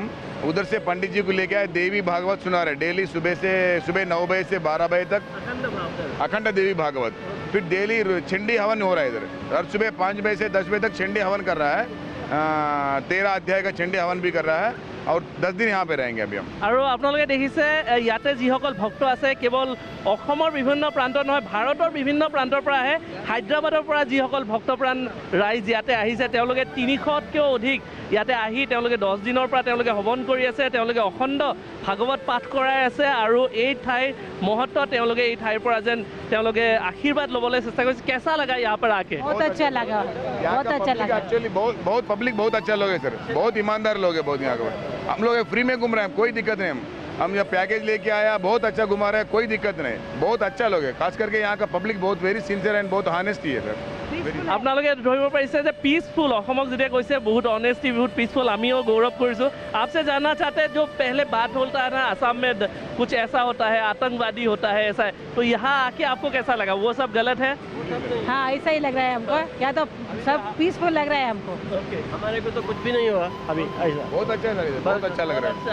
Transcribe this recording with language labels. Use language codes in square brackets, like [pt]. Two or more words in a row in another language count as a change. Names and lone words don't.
[hi] उधर से पंडित जी को लेके आए, देवी भागवत सुना रहे डेली, सुबह 9 बजे से 12 बजे तक अखंड देवी भागवत। फिर डेली चंडी हवन हो रहा है इधर, हर सुबह 5 बजे से 10 बजे तक चंडी हवन कर रहा है। 13 अध्याय का चंडी हवन भी कर रहा है और 10 दिन यहाँ पे रहेंगे अभी हम। [as] আৰু আপোনালোকে দেখিছে ইয়াতে যিসকল ভক্ত আছে কেৱল অসমৰ বিভিন্ন প্ৰান্তৰ নহয় ভাৰতৰ বিভিন্ন প্ৰান্তৰ পৰা আহে হায়দৰাবাদৰ পৰা যিসকল ভক্তপ্ৰাণ ৰাইজ ইয়াতে আহিছে তেওঁলোকে 300তকৈও অধিক ইয়াতে আহি তেওঁলোকে 10 দিনৰ পৰা তেওঁলোকে হৱন কৰি আছে তেওঁলোকে অখণ্ড ভাগৱত পাঠ কৰাই আছে আৰু এই ঠাইৰ মহত্ব তেওঁলোকে এই ঠাইৰ পৰা যেন তেওঁলোকে আশীৰ্বাদ ল'বলৈ চেষ্টা কৰিছে কেঁচা লগা ইয়াৰ পৰা আকে [hi] बहुत अच्छा लगा बहुत अच्छा लगा एक्चुअली बहुत पब्लिक बहुत अच्छा लोग है सर बहुत ईमानदार लोग है बहुत यहाँ के हम लोग फ्री में घूम रहे हैं कोई दिक्कत नहीं हम यहाँ पैकेज लेके आया बहुत अच्छा घुमा रहे हैं कोई दिक्कत नहीं बहुत अच्छा लोग है खास करके यहाँ का पब्लिक बहुत [en] very sincere and [hi] बहुत हानेस्टी है सर [as] আপোনালোকে ধৰিব পাৰিছে যে পিसफुल অসমক যেতিয়া কৈছে বহুত অনেস্টি বহুত পিसफुल আমিও গৌৰৱ কৰিছোঁ [hi] आपसे जानना चाहते हैं जो पहले बात होता है ना असम में कुछ ऐसा होता है आतंकवादी होता है ऐसा है तो यहाँ आके आपको कैसा लगा वो सब गलत है हाँ ऐसा ही लग रहा है हमको या तो सब पीसफुल लग रहा है हमको हमारे को तो कुछ भी नहीं हुआ अभी ऐसा बहुत अच्छा है सर बहुत अच्छा लग रहा है